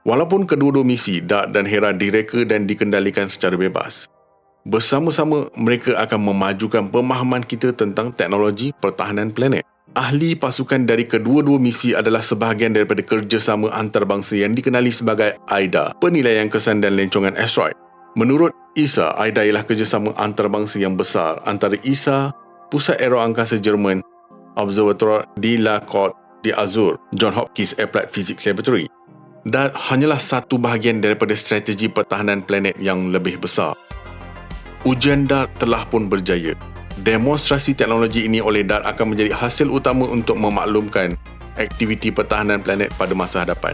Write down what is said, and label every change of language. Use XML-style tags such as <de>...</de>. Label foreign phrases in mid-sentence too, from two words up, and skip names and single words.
<ms>Walaupun kedua-dua misi DART dan Hera direka dan dikendalikan secara bebas, bersama-sama mereka akan memajukan pemahaman kita tentang teknologi pertahanan planet. Ahli pasukan dari kedua-dua misi adalah sebahagian daripada kerjasama antarabangsa yang dikenali sebagai AIDA, Penilaian Kesan dan Lencongan Asteroid. Menurut ESA, AIDA ialah kerjasama antarabangsa yang besar antara ESA, Pusat Aero Angkasa Jerman, Observatoire de la Côte d'Azur, Johns Hopkins Applied Physics Laboratory, dan hanyalah satu bahagian daripada strategi pertahanan planet yang lebih besar. Ujian DART telah pun berjaya. Demonstrasi teknologi ini oleh DART akan menjadi hasil utama untuk memaklumkan aktiviti pertahanan planet pada masa hadapan.</ms>